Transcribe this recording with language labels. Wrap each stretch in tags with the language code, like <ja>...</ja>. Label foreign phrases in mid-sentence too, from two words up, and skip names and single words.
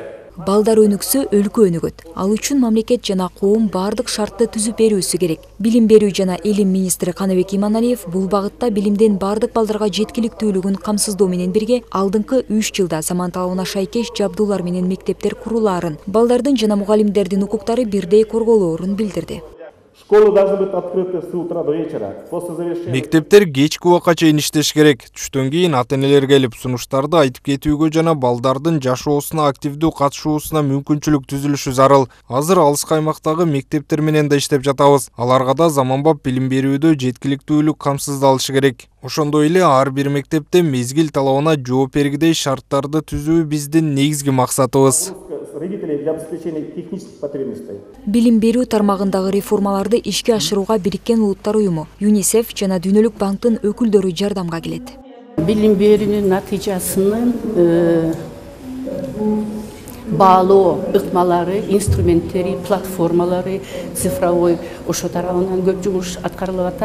<ky>Балдар өнүксө, өлкө өнүгөт. Ал үчүн мамлекет жана коом бардык шартты түзүп берүүсү керек. Билим берүү жана элим министри Каныбек Иманалиев бул багытта билимден бардык балдарга жеткиликтүүлүгүн камсыздоо менен бирге алдыңкы 3 жылда заман талабына шайкеш жабдуулар менен мектептер курулаарын, балдардын жана мугалимдердин укуктары бирдей корголоорун билдирди.</ky> <ru>Школы должны быть открыты с утра до вечера.</ru> <ky>Мектептер кечки убакка чейин иштеш керек. Түштөн кийин ата-энелер келип сунуштарды айтып кетүүгө жана балдардын жашоосуна активдүү катышуусуна мүмкүнчүлүк түзүлүшү зарыл. Азыр алыс аймактагы мектептер менен да иштеп жатабыз. Аларга да заманбап билим берүүдө жеткиликтүүлүк камсыздалышы керек. Ошондой эле ар бир мектепте мезгил талабына жооп бергидей шарттарды түзүү биздин негизги максатыбыз.</ky> <ru>Для обеспечения технических потребностей.</ru> <ky>Билим берүү тармагындагы реформаларды ишке ашырууга Бириккен Улуттар уюму, ЮНИСЕФ жана Дүйнөлүк банктын өкүлдөрү жардамга келет. Билим берүүнүн натыйжасынын баалоо ыкмалары, инструменттери, платформалары, цифровой ошо тарабынан көп жумуш аткарылып атат.</ky>